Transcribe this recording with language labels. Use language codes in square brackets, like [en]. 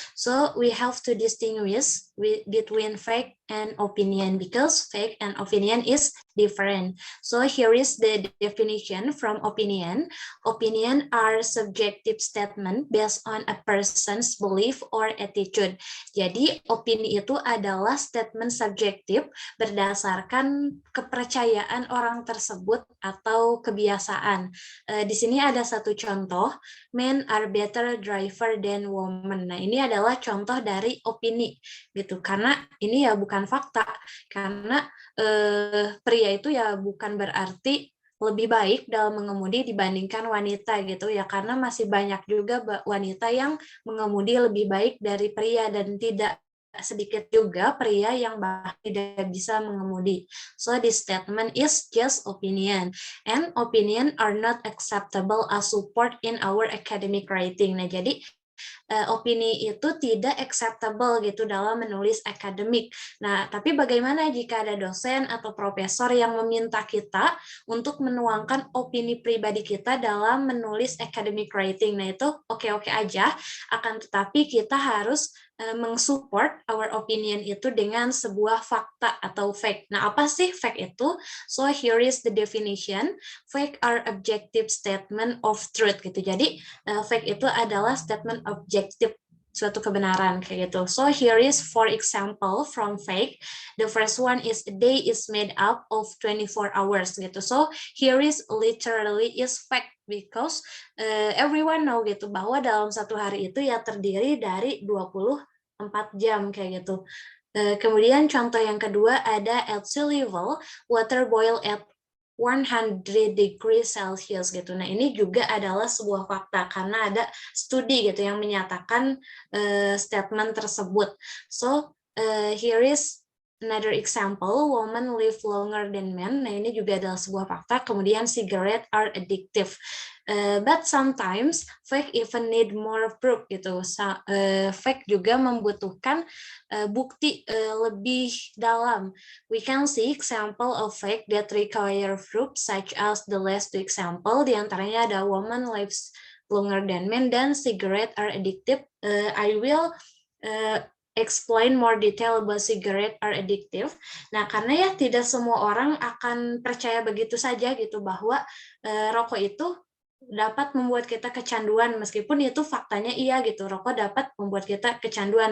[en] So we have to distinguish between fact and opinion because fact and opinion is different. So here is the definition from opinion. Opinion are subjective statement based on a person's belief or attitude. [id] Jadi opini itu adalah statement subjektif berdasarkan kepercayaan orang tersebut atau kebiasaan. Di sini ada satu contoh, [en] men are better driver than women. [id] Nah, ini adalah contoh dari opini gitu. Karena ini ya bukan fakta. Karena pria itu ya bukan berarti lebih baik dalam mengemudi dibandingkan wanita gitu ya, karena masih banyak juga wanita yang mengemudi lebih baik dari pria dan tidak sedikit juga pria yang bahkan tidak bisa mengemudi. [en] So this statement is just opinion, and opinion are not acceptable as support in our academic writing. [id] Nah, jadi opini itu tidak acceptable gitu dalam menulis akademik. Nah, tapi bagaimana jika ada dosen atau profesor yang meminta kita untuk menuangkan opini pribadi kita dalam menulis academic writing? Nah, itu oke-oke aja, akan tetapi kita harus mensupport our opinion itu dengan sebuah fakta atau fact. Nah, apa sih fact itu? [en] So, here is the definition. Fact are objective statement of truth gitu. [id] Jadi, fact itu adalah statement objektif suatu kebenaran kayak gitu. [en] So here is for example from fact. The first one is a day is made up of 24 hours gitu. So here is literally is fact because everyone know [id] gitu bahwa dalam satu hari itu ya terdiri dari 24 jam kayak gitu. Kemudian contoh yang kedua ada [en] at sea level, water boil at 100 degrees Celsius [id] gitu. Nah, ini juga adalah sebuah fakta karena ada studi gitu yang menyatakan statement tersebut. [en] So, here is another example, women live longer than men. [id] Nah, ini juga adalah sebuah fakta. Kemudian, [en] cigarette are addictive. But sometimes fake even need more proof gitu. [id] Fake juga membutuhkan bukti lebih dalam. [en] We can see example of fake that require proof such as the last two example. [id] Di antaranya ada [en] woman lives longer than men [id] dan [en] cigarette are addictive. I will explain more detail about cigarette are addictive. [id] Nah, karena ya tidak semua orang akan percaya begitu saja gitu bahwa rokok itu dapat membuat kita kecanduan, meskipun itu faktanya iya gitu, rokok dapat membuat kita kecanduan.